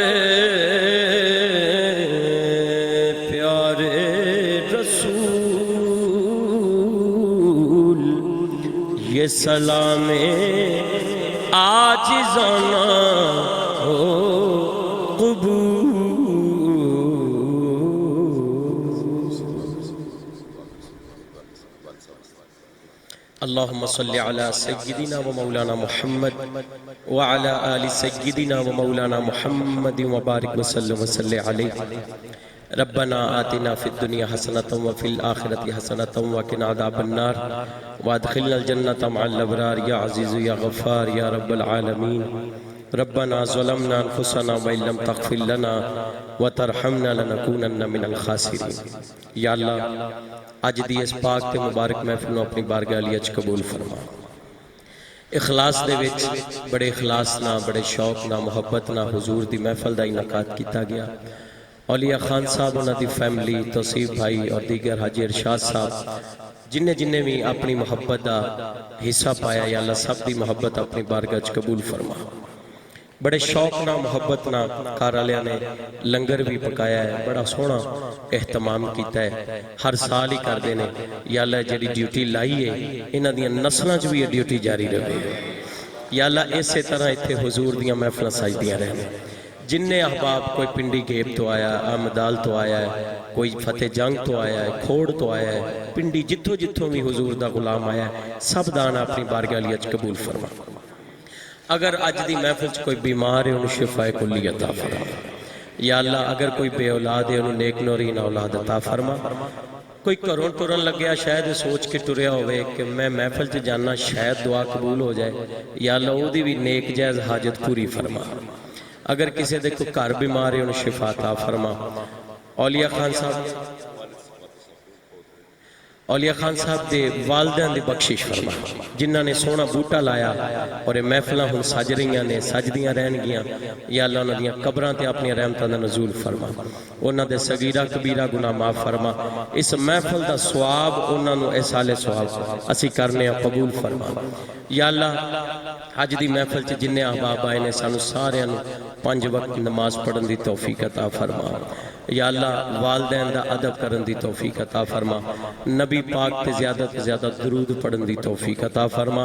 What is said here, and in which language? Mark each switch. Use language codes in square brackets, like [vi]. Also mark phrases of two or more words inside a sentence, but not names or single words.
[ur] پیارے رسول یہ سلام عاجزانہ ہو قبول [ar] اللہم صلی علی سیدنا و مولانا محمد وعلی آل سیدنا و مولانا محمد وبارک وسلم علیہ ربنا آتنا فی الدنیا حسنۃ وفی الآخرۃ حسنۃ وقنا عذاب النار وادخلنا الجنۃ مع الابرار یا عزیز یا غفار یا رب العالمین ربنا ظلمنا انفسنا وان لم تغفر لنا وترحمنا لنکونن من الخاسرین۔ [pa] یا اللہ اج دی اس پاک تے مبارک محفل نو اپنی بارگاہ علی اچ قبول فرما۔ اخلاص دے وچ بڑے اخلاص نال بڑے شوق نال محبت نال حضور دی محفل دا انعقاد کیتا گیا۔ اولیاء خان صاحب انہاں دی فیملی، توصیف بھائی اور دیگر حاجی ارشاد صاحب جنہیں بھی اپنی محبت دا حصہ پایا، یا اللہ سب دی محبت اپنی بارگاہ وچ قبول فرما۔ بڑے شوق نہ محبت نہ گھر والوں نے لنگر بھی پکایا ہے، بڑا سونا اہتمام کیتا ہے، [ur] ہر سال ہی کرتے ہیں۔ [pa] یا اللہ جڑی ڈیوٹی لائی ہے انہاں دیاں نسلاں چ بھی یہ ڈیوٹی جاری رہے۔ یا اللہ اسی طرح اتنے حضور دیاں محفلاں سجدیاں رہن۔ جن احباب، کوئی پنڈی گیب تو آیا، احمدال تو آیا ہے، کوئی فتح جنگ تو آیا ہے، کھوڑ تو آیا ہے، پنڈی جتھوں جتھوں بھی حضور دا غلام آیا ہے، سب دانا اپنی بارگاہ علی اچ قبول فرما۔ اگر اج دی محفل چ کوئی بیمار ہے انہوں شفا کلی عطا فرما۔ یا اللہ اگر کوئی بے اولاد ہے انہوں نیک نورین اولاد عطا فرما۔ کوئی گھروں ٹرن لگیا شاید سوچ کے ٹریا ہوئے کہ میں محفل چ جانا شاید دعا قبول ہو جائے، یا اللہ او دی بھی نیک جائز حاجت پوری فرما۔ اگر کسی دے کوئی گھر بیمار ہے انہوں شفا عطا فرما۔ اولیاء خان صاحب دے والدین دی بخشش فرما، جنہاں نے سونا بوٹا لایا اور یہ محفلہ ہن سج رہیاں نے، سجدیاں رہن گیاں۔ یا اللہ انہاں دیاں قبراں تے اپنی رحمتاں دا نزول فرما، انہاں دے صغیرہ کبیرہ گناہ معاف فرما۔ اس محفل دا ثواب انہاں نو احصال ثواب اسی کرنے قبول فرما۔ یا اللہ حج دی محفل چ جن احباب آئے نے سانو سارے 5 وقت نماز پڑھن دی توفیق عطا فرما۔ یا اللہ والدین دا ادب کرن دی توفیق عطا فرما۔ نبی پاک تے زیادہ درود پڑھن دی توفیق عطا فرما۔